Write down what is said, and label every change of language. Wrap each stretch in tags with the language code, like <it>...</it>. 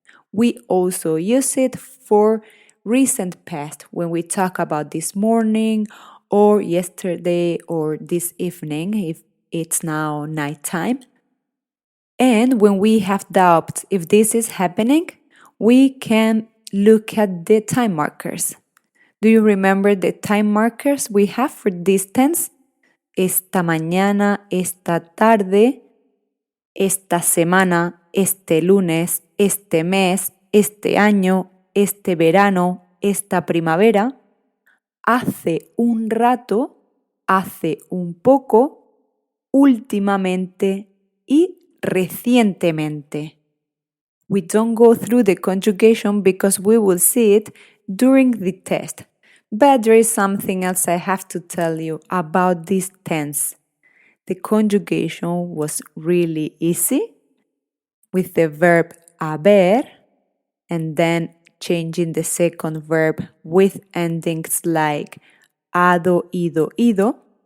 <en>We also use it for recent past when we talk about this morning or yesterday or this evening if it's now nighttime. And when we have doubts if this is happening, we can look at the time markers. Do you remember the time markers we have for this tense?</en> <es>Esta mañana, esta tarde, esta semana, este lunes, este mes, este año, este verano, esta primavera, hace un rato, hace un poco, últimamente y recientemente.</es> <en>We don't go through the conjugation because we will see it during the test. But there is something else I have to tell you about this tense. The conjugation was really easy with the verb haber and then changing the second verb with endings like hado, ido, ido.</en>